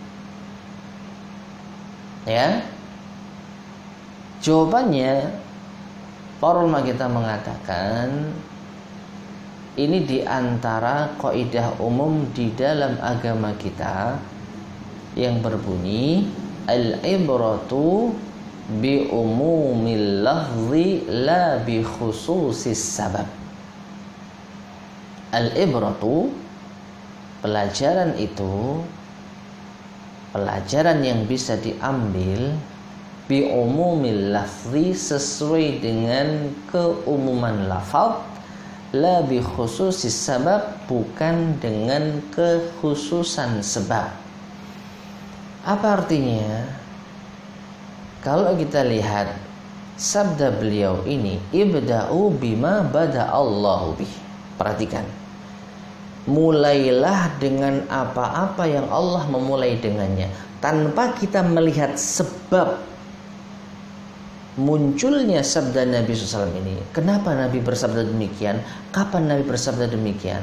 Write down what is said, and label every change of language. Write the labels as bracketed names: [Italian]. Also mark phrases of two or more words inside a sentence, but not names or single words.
[Indonesian] Ya, jawabannya para ulama kita mengatakan ini diantara kaidah umum di dalam agama kita yang berbunyi [Arabic] العبرة بعموم اللفظ لا بخصوص السبب. [Indonesian] Al-ibratu, pelajaran itu, pelajaran yang bisa diambil [Arabic] بعموم اللفظ, [Indonesian] sesuai dengan keumuman lafaz, [Arabic] لا بخصوص السبب, [Indonesian] bukan dengan kekhususan sebab. Apa artinya? Kalau kita lihat sabda beliau ini, [Arabic] ابدؤوا بما بدأ الله به. [Indonesian] Perhatikan, mulailah dengan apa-apa yang Allah memulai dengannya, tanpa kita melihat sebab munculnya sabda Nabi SAW ini. Kenapa Nabi bersabda demikian? Kapan Nabi bersabda demikian?